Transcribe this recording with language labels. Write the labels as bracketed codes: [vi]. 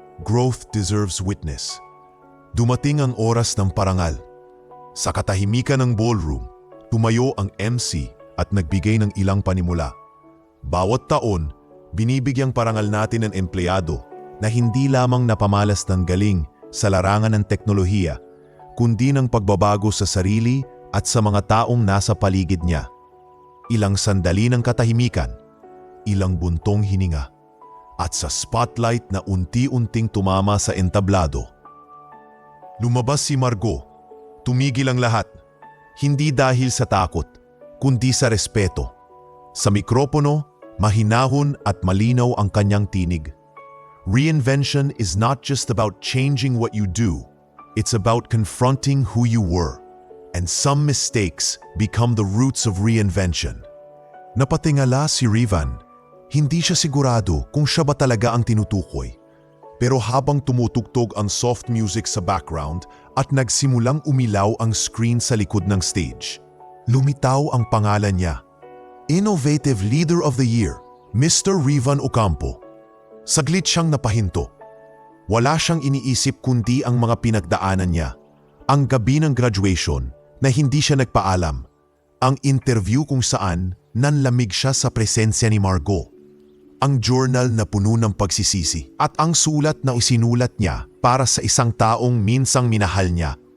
[en] Growth deserves witness. [tl] Dumating ang oras ng parangal. Sa katahimikan ng ballroom, tumayo ang MC at nagbigay ng ilang panimula. Bawat taon, binibigyang parangal natin ng empleyado na hindi lamang napamalas ng galing sa larangan ng teknolohiya, kundi ng pagbabago sa sarili at sa mga taong nasa paligid niya. Ilang sandali ng katahimikan, ilang buntong hininga, at sa spotlight na unti-unting tumama sa entablado. Lumabas si Margo. Tumigil ang lahat. Hindi dahil sa takot, kundi sa respeto. Sa mikropono, mahinahon at malinaw ang kanyang tinig. [en] Reinvention is not just about changing what you do. It's about confronting who you were, and some mistakes become the roots of reinvention. [tl] Napatingala si Rivan. Hindi siya sigurado kung siya ba talaga ang tinutukoy. Pero habang tumutugtog ang soft music sa background at nagsimulang umilaw ang screen sa likod ng stage, lumitaw ang pangalan niya. [en] Innovative Leader of the Year, Mr. Rivan Ocampo. [tl] Saglit siyang napahinto. Wala siyang iniisip kundi ang mga pinagdaanan niya. Ang gabi ng graduation na hindi siya nagpaalam. Ang interview kung saan nanlamig siya sa presensya ni Margo. Ang journal na puno ng pagsisisi at ang sulat na isinulat niya para sa isang taong minsang minahal niya.